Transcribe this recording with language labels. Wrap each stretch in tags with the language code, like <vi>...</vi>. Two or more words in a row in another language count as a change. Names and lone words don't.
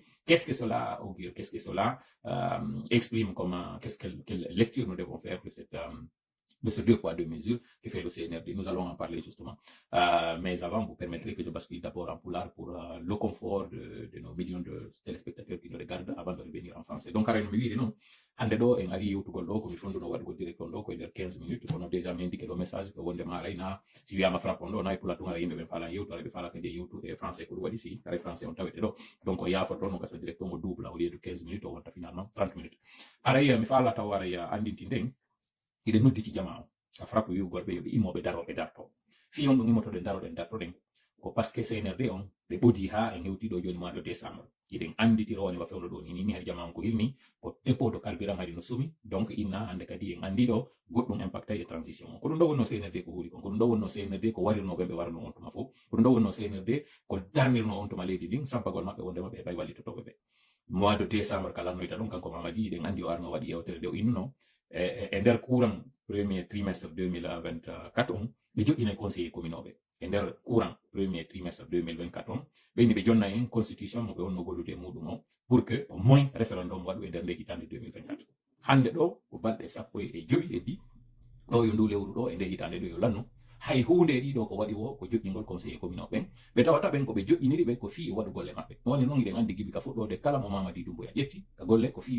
<fr>Qu'est-ce que cela augure? Qu'est-ce que cela exprime? Quelle lecture nous devons faire de ces 2 poids 2 mesures que fait le CNRD? Nous allons en parler justement. Mais avant, vous permettrez que je bascule d'abord en pulaar pour le confort de nos millions de téléspectateurs qui nous regardent avant de revenir en français. Donc, Karen Mewiri, non?</fr> <ff>Hande do en ari yewtugol ɗo komi fonduno waɗugo direct on ɗo koye nder 15 minutes kono déjà mi indiqué ɗo message ko wonde ma arayna si wiyama frappe on ɗo nayi pula tugara yimɓe ɓen faala yewtu ara ɓe faala kadi yewtu e français ko ɗum waɗi si ara français on tawete ɗo donc o yafoto no gasa direct on o double</ff> <fr>au lieu de 15 minutes</fr> <ff>o wonta finalement 30 minutes araya mi faala taw araya andinti nden iɗe nodditi jama o a frappe wi gorɓe yoɓe immoɓe daroɓe darto fi on ɗum immotoɗen daroɗen dartoɗen ko</ff> <fr>par ce que</fr> <ff>CNRD on ɓe ɓodi ha en hewtiɗo joni</ff> <fr>mois de décembre</fr> <ff>iɗen anditiro woni wa fewno ɗo ni har jama ko hilni ko</ff> <fr>dépôt de carburant</fr> <ff>hari no sumi donc inna hande kadi en andi ɗo goɗɗum impacta e transition on ko ɗum ɗo wonno CNRD ko huuli kon ko ɗum ɗo wonno CNRD ko warirnoɓe ɓe warno on tuma fof ko ɗum ɗo wonno CNRD ko darnirno on tuma leydi ndin sampagol maɓɓe wondema ɓe heɓay wallitotoɓe ɓe</ff> <fr>mois de décembre</fr> <ff>kala noyta ɗum kanko Mamadi iɗen andi o arno waɗi yewtere nde o innuno e nder</ff> <fr>courant premier trimestre 2024</fr> <ff>on ɓe joƴƴina conseiller communoɓe e nder</ff> <fr>courant premier trimestre 2024</fr> <ff>on ɓeyni ɓe jonna en constitution mo ɓe wonno gollude e muɗum o</ff> <fr>pour que au moins référendum</fr> <ff>waɗu e nder nde hitande 2024 hande ɗo ko balɗe 15 ɗo yo ndu lewru ɗo e nde hitande ɗo yo lannu hay hunde ɗiɗo ko waɗi wo ko joƴƴingol</ff> <fr>conseiller communal</fr> <ff>ɓen ɓe tawata ɓen ko ɓe joƴƴiniri ɓe ko fii waɗu golle maɓɓe woni noon iɗen andi gibi ka fuɗɗode kala mo Mamadi Doumbouya ƴetti ka golle ko fii</ff>